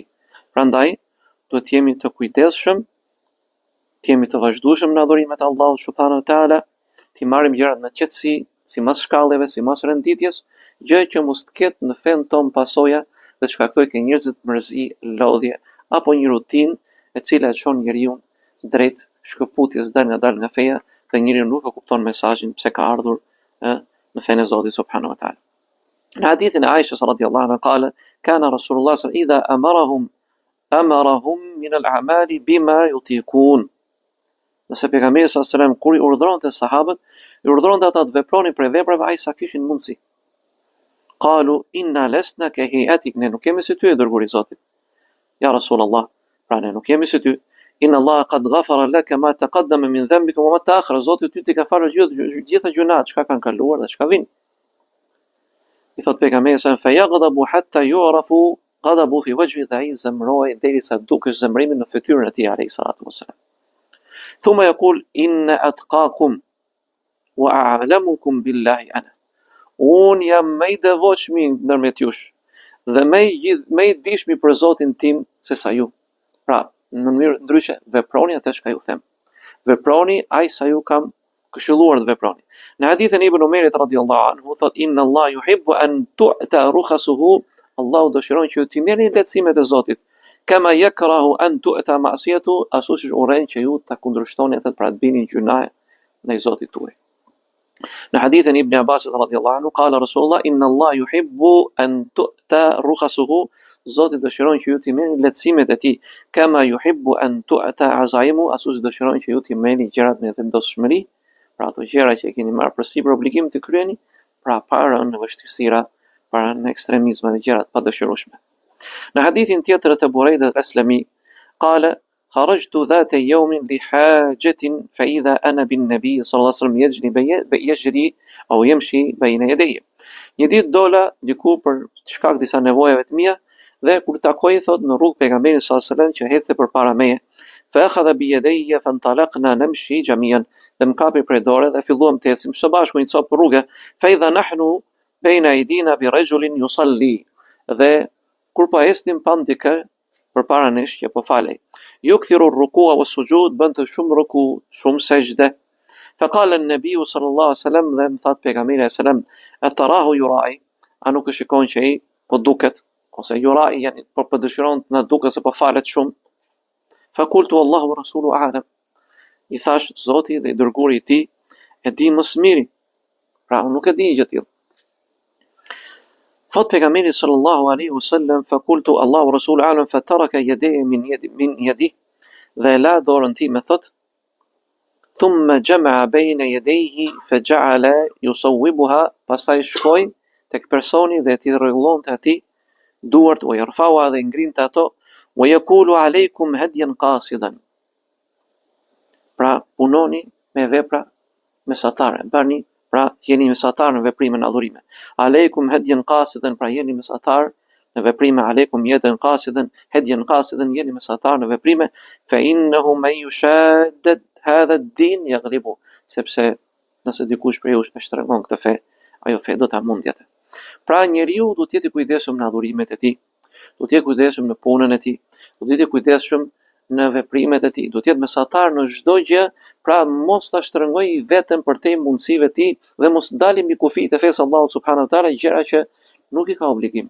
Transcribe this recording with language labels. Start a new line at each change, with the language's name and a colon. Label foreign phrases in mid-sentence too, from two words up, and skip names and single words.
Albanian: Prandaj duhet të jemi të kujdesshëm, të jemi të vazhdueshëm në adhurimet e Allahut
Arabic: سبحانه وتعالى,
Albanian: të marrim gjërat me qetësi, sipas shkallëve, sipas renditjes, gjë që mos të ketë në fen ton pasoja dhe të shkaktojë ke njerëzit mërzi, lodhje apo një rutinë e cila e çon njeriu drejt shkëputjes dal nga feja, dhe njeriu nuk e kupton mesazhin pse ka ardhur në fenë e Zotit
Arabic: سبحانه وتعالى.
Albanian: Në hadithin e Aishës
Arabic: رضي الله عنها قال كان رسول الله صلى الله عليه وسلم إذا أمرهم من الأعمال بما يطيقون.
Albanian: Nëse pejgamberi
Arabic: صلى الله عليه وسلم
Albanian: kur i urdhëronte sahabët, i urdhëronte ata të veproni për veprave aq sa kishin mundësi.
Arabic: قالوا إنا لسنا كهيئتك,
Albanian: ne nuk kemi si ty, dërguari i Zotit.
Arabic: يا رسول الله,
Albanian: pra ne nuk kemi si ty.
Arabic: إن الله قد غفر لك ما تقدم من ذنبك وما تأخر,
Albanian: Zoti ty ti ka falur gjitha gjunat çka kanë kaluar dhe çka vijnë. I thot pejgamberi
Arabic: فيغضب حتى يعرف غضبه في وجهه,
Albanian: dhe ai zemroi derisa dukesh zemrimin në fytyrën e tij
Arabic: عليه الصلاة والسلام. ثم يقول إن أتقاكم وأعلمكم بالله أنا.
Albanian: Un jam më i devotshëm ndërmjet jush dhe më i dishmi për Zotin tim se sa ju. Pra, në mënyrë ndryshe, veproni atë çka ju them. Veproni aq sa ju kam këshilluar të veproni. Në hadithin e Ibn Umerit
Arabic: رضي الله عنه
Albanian: thot
Arabic: إن الله يحب أن تؤتى رخصه,
Albanian: Allahu dëshiron që ju t'i merrni lehtësimet e Zotit,
Arabic: كما يكره أن تؤتى معصيته,
Albanian: ashtu siç urren që ju ta kundërshtoni atë, pra të bini gjuna ndaj Zotit tuaj. Në hadithin e Ibn Abbas
Arabic: رضي الله عنه قال رسول الله إن الله يحب أن تؤتى رخصه,
Albanian: Zoti dëshiron që ju t'i merrni lehtësimet e tij,
Arabic: كما يحب أن تؤتى عزائمه,
Albanian: ashtu si dëshiron që ju t'i merrni gjërat me vendosshmëri, pra ato gjëra që e keni marrë përsipër obligim të kryeni, pra para në vështirësira, para në ekstremizme dhe gjërat pa dëshirueshme. Në hadithin tjetër të
Arabic: Burejda al-Aslami قال خرجت ذات يوم لحاجة فإذا أنا بالنبي صلى الله عليه وسلم يجري أو يمشي بين يديه.
Albanian: Një ditë dola diku për shkak disa nevojave të mia, dhe kur takoi thot në rrugë pejgamberin
Arabic: صلى الله عليه وسلم
Albanian: që ecte përpara meje,
Arabic: فأخذ بيدي فانطلقنا نمشي جميعا,
Albanian: dhe më kapi prej dore dhe filluam të ecim së bashku një copë rrugë,
Arabic: فإذا نحن بين أيدينا برجل يصلي,
Albanian: dhe kur po ecnim pam dikë përpara nesh që po falej.
Arabic: يكثر الركوع والسجود,
Albanian: bënte shumë ruku, shumë sejdë.
Arabic: فقال النبي صلى الله عليه وسلم,
Albanian: dhe më tha pejgamberi
Arabic: صلى الله عليه وسلم, أتراه يرائي,
Albanian: a nuk e shikon që ai po duket, ose yura'i yani po dëshiron të na duket se po falet shumë.
Arabic: فقلت الله ورسوله أعلم,
Albanian: i thash Zoti dhe i dërguari i tij e di më së miri, pra unë nuk e di gjë tillë. Thot pejgamberi
Arabic: صلى الله عليه وسلم فقلت الله رسول أعلم فترك يديه من يدي,
Albanian: dhe e la dorën time, thot,
Arabic: ثم جمع بين يديه فجعل يصوبها,
Albanian: pastaj shkoi tek personi dhe ti rregullonte atij duart, o yarfa'uha, dhe ngrinte ato,
Arabic: ويقول عليكم هديا قاصدا.
Albanian: Pra punoni me vepra mesatare, pra jeni mesatar në veprime në adhurime.
Arabic: عليكم هديا قاصدا,
Albanian: pra jeni mesatar në veprime.
Arabic: عليكم هديا قاصدا هديا قاصدا,
Albanian: jeni mesatar në veprime.
Arabic: فإنه من يشاد هذا الدين يغلبه,
Albanian: sepse nëse dikush prej jush e shtrengon këtë fe, ajo fe do ta mundjete. Pra njeriu duhet të jetë i kujdesshëm në adhurimet e tij, duhet të jetë i kujdesshëm në punën e tij, duhet të jetë i kujdesshëm në veprimet e tij, duhet të jetë mesatar në çdo gjë, pra mos ta shtrëngojë veten për te mundësive të tij dhe mos dalim mbi kufijtë e fesë Allahu
Arabic: سبحانه وتعالى,
Albanian: gjëra që nuk i ka obligim.